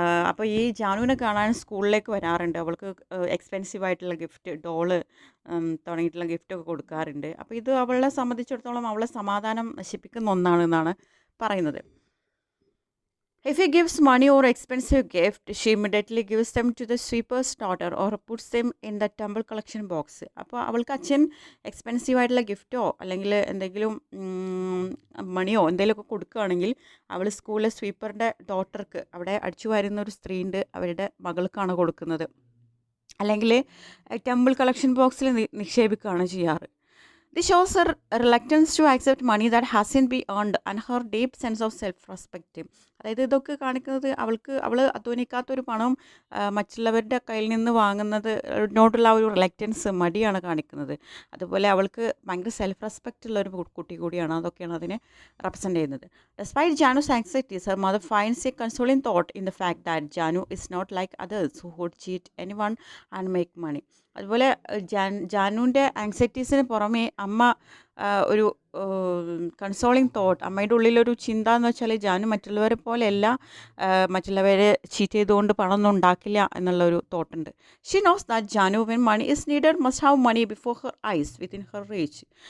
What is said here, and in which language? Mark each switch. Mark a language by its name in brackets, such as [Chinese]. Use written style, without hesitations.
[Malayalam] അപ്പോൾ ഈ ജാനുവിനെ കാണാൻ സ്കൂളിലേക്ക് വരാറുണ്ട്. അവൾക്ക് എക്സ്പെൻസീവ് ആയിട്ടുള്ള ഗിഫ്റ്റ്, ഡോള് തുടങ്ങിയിട്ടുള്ള ഗിഫ്റ്റൊക്കെ കൊടുക്കാറുണ്ട്. അപ്പോൾ ഇത് അവളെ സംബന്ധിച്ചിടത്തോളം അവളെ സമാധാനം നശിപ്പിക്കുന്ന ഒന്നാണെന്നാണ് പറയുന്നത്. [English] If he gives money or expensive gift, she immediately gives them to the sweeper's daughter or puts them in the temple collection box. [Malayalam] അപ്പോൾ അവൾക്ക് അച്ഛൻ എക്സ്പെൻസീവ് ആയിട്ടുള്ള ഗിഫ്റ്റോ അല്ലെങ്കിൽ എന്തെങ്കിലും മണിയോ എന്തെങ്കിലുമൊക്കെ കൊടുക്കുകയാണെങ്കിൽ അവൾ സ്കൂളിലെ സ്വീപ്പറിൻ്റെ ഡോട്ടർക്ക്, അവിടെ അടിച്ചു വാരുന്ന ഒരു സ്ത്രീ ഉണ്ട്, അവരുടെ മകൾക്കാണ് കൊടുക്കുന്നത്, അല്ലെങ്കിൽ ടെമ്പിൾ കളക്ഷൻ ബോക്സിൽ നിക്ഷേപിക്കുകയാണ് ചെയ്യാറ്. [English] This shows her reluctance to accept money that hasn't been earned and her deep sense of self-respect. [Malayalam] അതായത് ഇതൊക്കെ കാണിക്കുന്നത് അവൾ അധ്വാനിക്കാത്തൊരു പണം മറ്റുള്ളവരുടെ കയ്യിൽ നിന്ന് വാങ്ങുന്നതിനോടുള്ള ഒരു റിലക്റ്റൻസ്, മടിയാണ് കാണിക്കുന്നത്. അതുപോലെ അവൾക്ക് ഭയങ്കര സെൽഫ് റെസ്പെക്റ്റ് ഉള്ള ഒരു കുട്ടി കൂടിയാണ്. അതൊക്കെയാണ് അതിനെ റെപ്രസെൻ്റ് ചെയ്യുന്നത്. [English] Despite Janu's anxieties, her mother finds a consoling thought in the fact that Janu is not like others who would cheat anyone and make money. [Malayalam] അതുപോലെ ജാനുവിൻ്റെ ആങ്സൈറ്റീസിന് പുറമേ അമ്മ ഒരു കൺസോളിങ് തോട്ട്, അമ്മയുടെ ഉള്ളിലൊരു ചിന്ത എന്ന് വെച്ചാൽ ജാനു മറ്റുള്ളവരെ പോലെയല്ല, മറ്റുള്ളവരെ ചീറ്റ് ചെയ്തുകൊണ്ട് പണമൊന്നും ഉണ്ടാക്കില്ല എന്നുള്ളൊരു തോട്ടുണ്ട്. [English] She knows that Janu when money is needed must have money before her eyes within her reach.